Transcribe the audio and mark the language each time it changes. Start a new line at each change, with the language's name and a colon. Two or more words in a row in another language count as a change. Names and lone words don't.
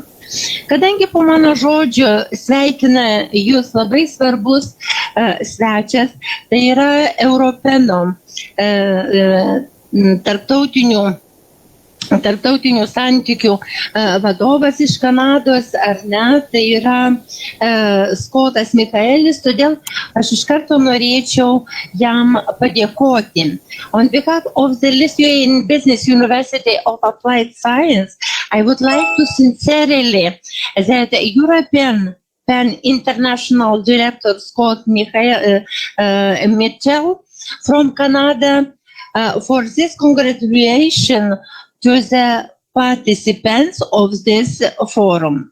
Lithuanian: Kadangi po mano žodžio sveikina jūs labai svarbus svečias, tai yra Europeno tarptautinių santykių vadovas iš Kanados, ar ne, tai yra Skotas Mikaelis, todėl aš iš karto norėčiau jam padėkoti.
English: On behalf of the Lithuanian Business University of Applied Science, I would like to sincerely that European International Director Scott Mitchell from Canada for this congratulation to the participants of this forum.